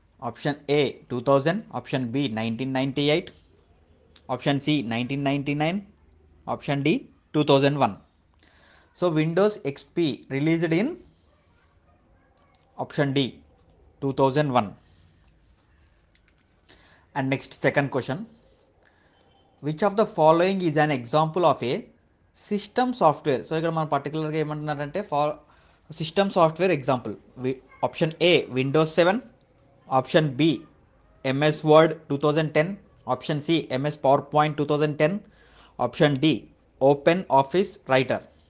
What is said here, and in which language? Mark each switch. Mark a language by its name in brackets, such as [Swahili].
[English] Option A 2000, option B 1998, option C 1999, option D 2001. So Windows XP released in option D 2001. And next, second question, which of the following is an example of a system software? [Telugu] So ఇక్కడ మనం పర్టికులర్గా ఏమంటున్నారంటే system software example. [English] Option A Windows 7, option B MS Word 2010, option C MS PowerPoint 2010, option D OpenOffice Writer.